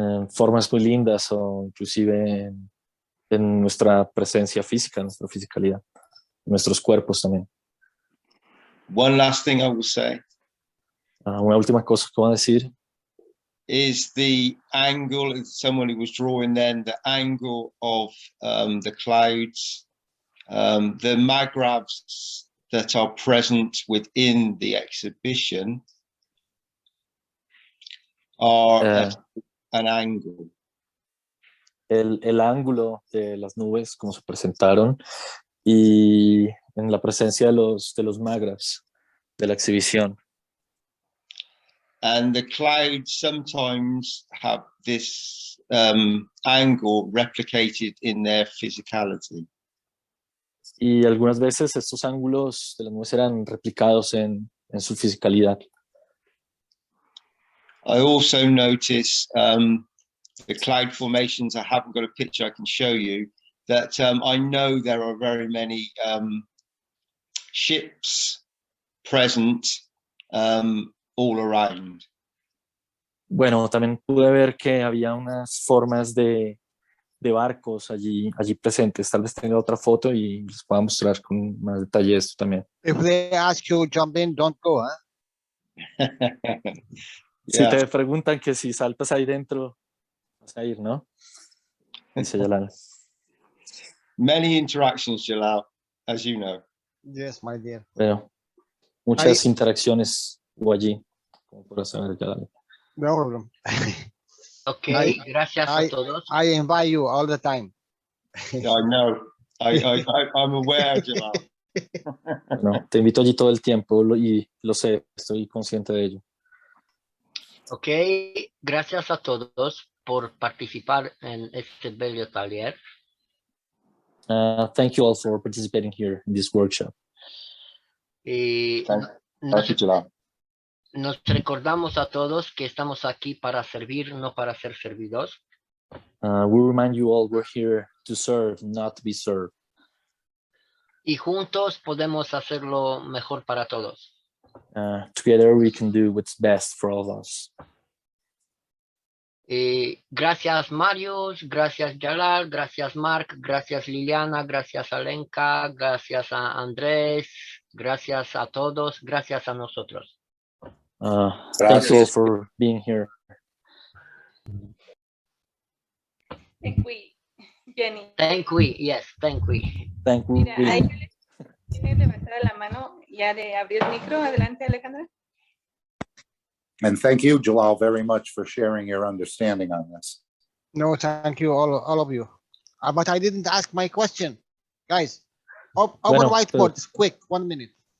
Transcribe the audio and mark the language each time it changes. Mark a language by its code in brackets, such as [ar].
[es] Formas muy lindas o inclusive en nuestra presencia física, en nuestra fisicalidad, en nuestros cuerpos también. [en] One last thing I will say. [es] Una última cosa que voy a decir. [en] Is the angle, someone who was drawing then, the angle of the clouds, the magravs that are present within the exhibition are at an angle. [es] El ángulo de las nubes, como se presentaron, y en la presencia de los magravs de la exhibición. [en] And the clouds sometimes have this angle replicated in their physicality. [es] Y algunas veces estos ángulos de las nubes eran replicados en su fisicalidad. [en] I also notice the cloud formations. I haven't got a picture I can show you. That I know there are very many ships present all around. [es] Bueno, también pude ver que había unas formas de barcos allí presentes. Tal vez tenga otra foto y les pueda mostrar con más detalle esto también. [en] If they ask you jump in, don't go, huh? [es] Si te preguntan que si saltas ahí dentro, vas a ir, ¿no? Dice Jalal. [en] Many interactions, Jalal, as you know. Yes, my dear. [es] Bueno, muchas interacciones hubo allí, como podrás saber, Jalal. [en] No problem. [es] Ok, gracias a todos. [en] I invite you all the time. I know. I'm aware, Jalal. [es] No, te invito allí todo el tiempo y lo sé, estoy consciente de ello. Ok, gracias a todos por participar en este bello taller. [en] Thank you all for participating here in this workshop. [es] Y nos recordamos a todos que estamos aquí para servir, no para ser servidos. [en] We remind you all we're here to serve, not to be served. [es] Y juntos podemos hacerlo mejor para todos. [en] Together we can do what's best for all of us. [es] Gracias Marius, gracias Jalal, gracias Mark, gracias Liliana, gracias Alenka, gracias a Andrés, gracias a todos, gracias a nosotros. [en] Thank you all for being here. Thank we, Gianni. Thank we, yes, thank we. Thank we. [es] Mira, ahí tiene levantada la mano ya de abrir el micro. Adelante, Alejandra. [en] And thank you, Jalal, very much for sharing your understanding on this. No, thank you, all of you. But I didn't ask my question. Guys, open whiteboards, quick, 1 minute.